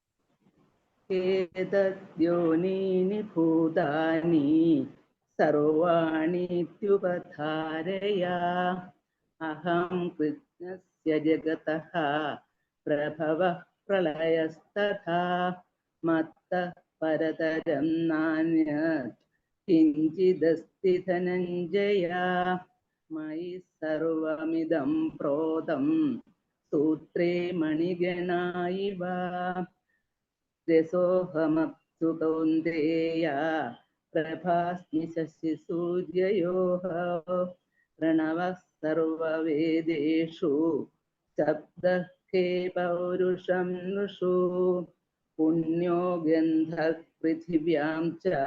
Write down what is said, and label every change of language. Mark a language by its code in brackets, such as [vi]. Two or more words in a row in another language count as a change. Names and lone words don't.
[sa] ഏതദ്യോനീനി ഭൂതാനി സർവാണിത്യുപധാരയ. അഹം കൃഷ്ണസ്യ ജഗതഃ പ്രഭവഃ പ്രളയസ്തഥാ. മത്തഃ പരതരം നാന്യത് किञ्चिदस्ति धनञ्जय मयि सर्वमिदं प्रोतं सूत्रे मणिगणा इव रसोऽहमप्सु कौन्तेय प्रभास्मि शशिसूर्ययोः प्रणवः सर्ववेदेषु शब्दः के पौरुषं नृषु पुण्यो गन्धः पृथिव्यां च